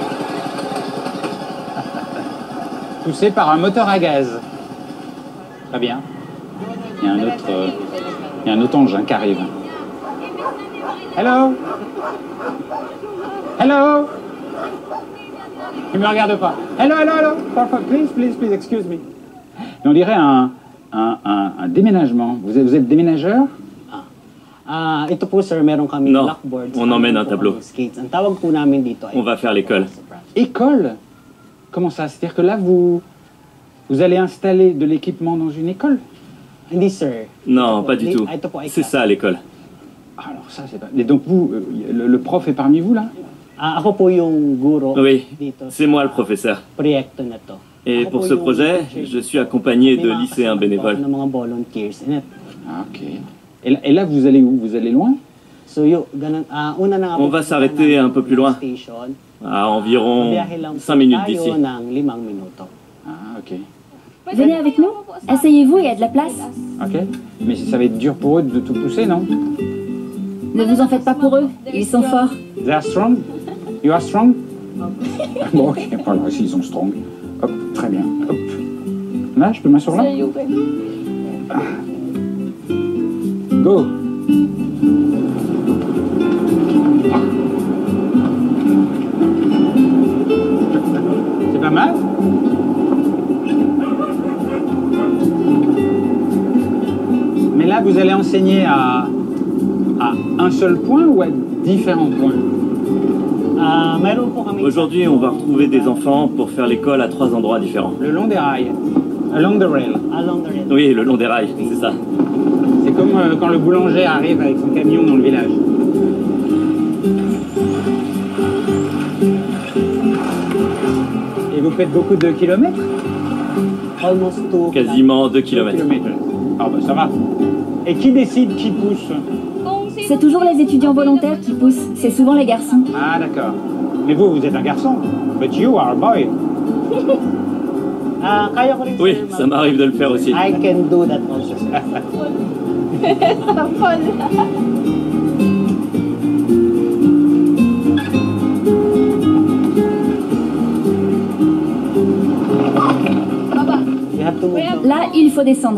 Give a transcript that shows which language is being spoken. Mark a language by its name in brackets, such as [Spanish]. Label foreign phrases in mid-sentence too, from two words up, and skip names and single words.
[French] Poussé par un moteur à gaz. Très bien. Il y a un autre engin qui arrive. [English] Hello? Hello? [French] Il me regarde pas. [English] Hello, hello, hello. Please, excuse me. [French] Et on dirait un déménagement. Vous êtes déménageur? [Filipino] Ito po sir, meron kami [French] Non, [English] blackboard. [French] on emmène un tableau. [English] Skates. [Filipino] Ang tawag po namin dito ay [French] On va faire l'école. École? Comment ça? C'est-à-dire que là, vous allez installer de l'équipement dans une école? [Filipino] Hindi sir. [French] Non, pas du tout. [Filipino] Ito po ay [French] C'est ça l'école. Alors ça, c'est pas... Et donc vous, le prof est parmi vous, là? [Filipino] Ako po yung guro [French] Oui, [Filipino] dito. [French] c'est moi le professeur. [Filipino] Proyekto na to. [French] Et [Filipino] Ako [French] pour [Filipino] po [French] ce [Filipino] yung [French] projet, [English] teacher [French] je [Filipino] dito. [French] suis accompagné de [Filipino] May mga [French] lycéens [Filipino] kasama po [French] bénévoles. [Filipino] ako ng mga [English] volunteers in it. [French] Ah, ok. Et là, vous allez où? Vous allez loin? [Filipino] So ganun, una na nga [French] On [Filipino] po [French] va [Filipino] punta [French] s'arrêter [Filipino] namin [French] un peu plus loin, [English] station. [French] à environ [Filipino] Biyahe lang [French] 5 [Filipino] po [French] minutes [Filipino] tayo [French] d'ici. [Filipino] ng 5 minuto. [French] Ah, ok. Venez avec nous. Asseyez-vous, il y a de la place. Ok. Mais ça va être dur pour eux de tout pousser, non? Ne vous en faites pas pour eux, ils sont forts. [English] They are strong? You are strong? [French] Bon, ok. Voilà, s'ils sont strong. Hop, très bien. Hop. Là, je peux m'asseoir là? Ah. Go! C'est pas mal? Mais là, vous allez enseigner à un seul point ou à différents points? [Filipino] Meron po kami [French] Aujourd'hui, on va retrouver des enfants pour faire l'école à 3 endroits différents. Le long des rails. [English] Along the rail. along the rail. [French] Oui, le long des rails, c'est ça. C'est comme quand le boulanger arrive avec son camion dans le village. faites beaucoup de kilomètres? [English] Almost 2 [French] Quasiment 2 km. Ah bah ça va. Et qui décide qui pousse? C'est toujours les étudiants volontaires qui poussent. C'est souvent les garçons. Ah d'accord. Mais vous êtes un garçon. [English] But you are a boy. [Filipino] Kaya ko rin, [French] Oui, [Filipino] sir, [French] ça m'arrive de le faire aussi. [English] I can do that also, sir. You have to move down. [French] Là, il faut descendre.